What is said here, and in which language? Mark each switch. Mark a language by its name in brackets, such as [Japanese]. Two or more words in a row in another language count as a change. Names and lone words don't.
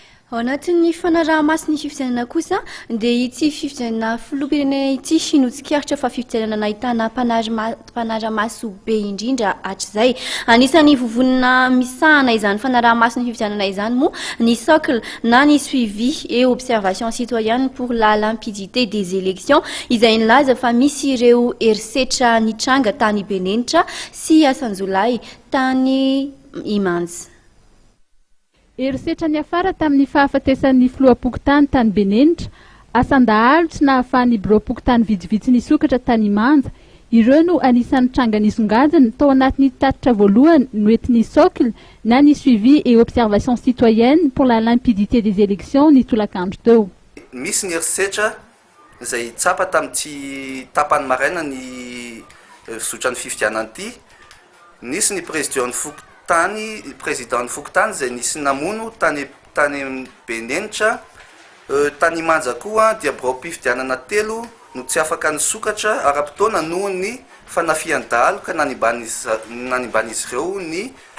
[Malagasy] Ao anatin'ny fanaraha-masiny fifidianana kosa dia ity fifidianana filoham-pirenena ity sinotsikaritra fa fifidianana nahitana mpanara-maso be indrindra hatr'izay. Anisan'ny vovonina misahana izany fanaraha-masiny fifidianana izany moa ny socle na ny [French] suivi et observation citoyenne pour la limpidité des élections [Malagasy] izay nilaza fa misy ireo herisetra nitranga tany Benenitra sy Asanjolay tany Imanjy. Herisetra ny afara tamin'ny fahafatesan'ny filoha-pokotany tany Benenitra, asan-dahalotra na ahafahan'ny birao-pokotany vitsivitsy nisokatra tany Imanja, ireo no anisan'ny tranga nisongadina tao anatin'ny tatitra voalohany noentin'ny socle na ny [French] suivi et observation citoyenne pour la limpidité des élections [Malagasy] ny tolakandro teo. Misy ny herisetra izay tsapa tamin'ity tapany maraina ny fizotran'ny fifidianana ity, nisy ny président Fokotany izay nisy namono tany Benenitra, tany Imanja koa dia birao-pifidianana telo no tsy afaka nisokatra ara-potoana noho ny fanafian-dalo ka nanimban'izy ireo ny